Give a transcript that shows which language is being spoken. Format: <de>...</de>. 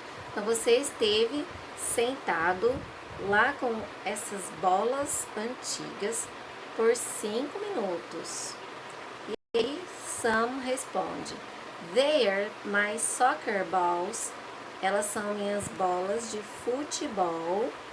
<pt>Então você esteve sentado lá com essas bolas antigas por 5 minutos. E aí Sam responde:</pt> <en>They're my soccer balls.</en> <pt>Elas são minhas bolas de futebol.</pt>